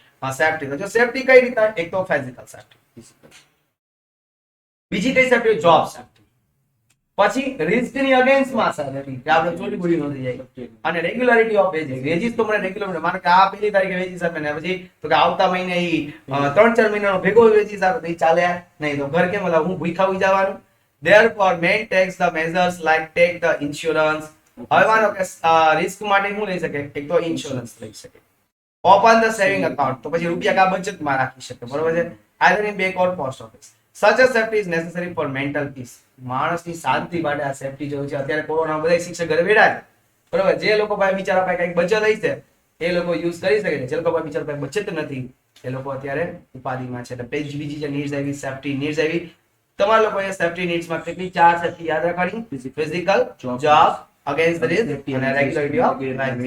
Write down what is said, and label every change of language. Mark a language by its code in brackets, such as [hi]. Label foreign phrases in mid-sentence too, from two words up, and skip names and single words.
[gu] સેફટી, તો જો સેફટી કઈ રીતે, એક તો [en] physical safety, [gu] બીજી કઈ સેફટી, [en] job safety, [gu] પછી રિસ્ક ની અગેન્સ્ટ માં સેફટી કે આપણે ચોરી બોરી ન થઈ જાય, અને [en] regularity of wages [gu] તો મને રેગ્યુલર મળે, માનો કે આ પહેલી તારીખે વેજીસ આપે ને પછી તો કે આવતા મહિને ઈ 3-4 મહિનાનો ભેગો વેજીસ આપે તો ઈ ચાલે નહીં, તો ઘર કેમ એટલે હું ભૂખા હોઈ જવાનું. [en] Therefore main takes the measures like take the insurance. [gu] હવે માનો કે રિસ્ક માટે શું લઈ શકે, એક તો ઇન્સ્યોરન્સ લઈ શકે, [en] open the saving account, [gu] તો પછી રૂપિયા કા બચતમાં રાખી શકે, બરોબર છે, [en] either in bank or post office. Such a safety is necessary for mental peace. [gu] માણસની શાંતિ માટે આ સેફટી જોઈએ છે. અત્યારે કોરોના બધા શિક્ષક ઘરે બેઠા છે, બરોબર, જે લોકો પાસે બિચારા પાસે કઈક બચત થઈ છે એ લોકો યુઝ કરી શકે છે, જે લોકો પાસે બિચારા પાસે બચત નથી એ લોકો અત્યારે ઉપાધિમાં છે. એટલે બીજી જે નીડ્સ આવી, [en] safety needs [gu] આવી, તમારા લોકોએ સેફટી નીડ્સમાં કેટલી 4 સેફટી યાદ રાખવાની, ફિઝિકલ, જોબ, [en] against the risk [gu] અને [en] regularity of life.